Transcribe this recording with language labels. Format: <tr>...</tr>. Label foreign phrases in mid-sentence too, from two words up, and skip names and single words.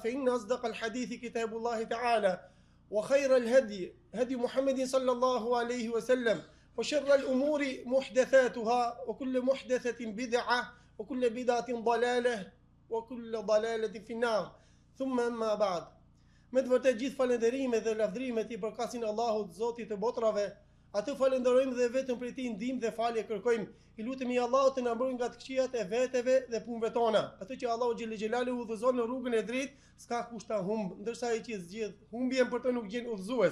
<ar>فإن أصدق الحديث كتاب الله تعالى وخير الهدي هدي محمد صلى الله عليه وسلم وشر الأمور محدثاتها وكل محدثة بدعة وكل بدعة ضلالة وكل ضلالة في النار ثم ما بعد</ar> <sq>Me të vërtet gjithë falënderimet dhe lavdrimet I përkasin Allahut, Zotit të botrave, atë falenderojmë dhe vetëm prej Tij ndihmë dhe falje kërkojmë. I lutemi Allahut të na mbrojë nga të këqijat e veteve dhe punëve tona. Atë që Allahu</sq> <ar>جل جلاله</ar> <sq>udhëzon në rrugën e drejtë, s'ka kush ta humb, ndërsa ai që zgjedh humbjen për të nuk gjen udhëzues.</sq>